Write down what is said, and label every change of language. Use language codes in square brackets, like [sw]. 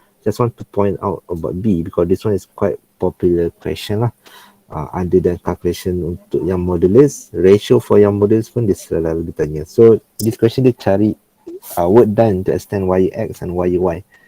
[en] Just want to point out about B because this one is quite popular question lah. Other than calculation [ms] untuk yang modulus, ratio for yang modulus pun dia selalu ditanya. [en] So this question [ms] dia cari [en] work done to extend YX and YY.